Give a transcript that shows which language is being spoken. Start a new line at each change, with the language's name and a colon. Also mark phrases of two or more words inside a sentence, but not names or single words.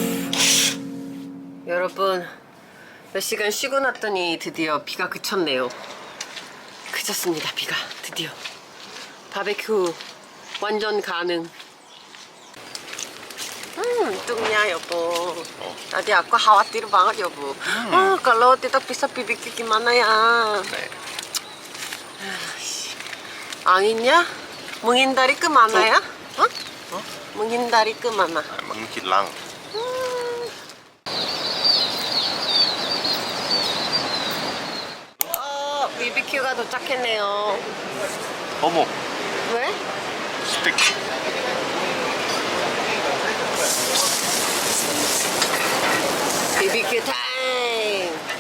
Korean: 여러분 몇 시간 쉬고 났더니 드디어 비가 그쳤네요. 그쳤습니다. 비가 드디어. 바베큐 완전 가능. 뚱냐 여보.
Indonesian: Tadi aku khawatir banget 여보. Kalau tidak bisa BBQ gimana ya?
Korean: 네.
Indonesian: Anginnya menghindari kemana ya? Hah? Menghindari kemana? menghilang.
Korean: BBQ가 도착했네요. 어머, 왜? 스테이크. BBQ 타임!